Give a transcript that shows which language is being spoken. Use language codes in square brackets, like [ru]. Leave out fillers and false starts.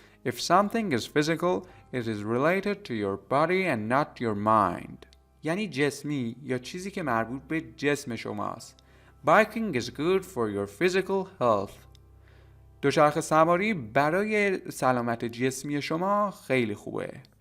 [en] If something is physical, it is related to your body and not your mind. [fa] یعنی جسمی یا چیزی که مربوط به جسم شماست. [en] Biking is good for your physical health. [fa] دوچرخه سواری برای سلامت جسمی شما خیلی خوبه.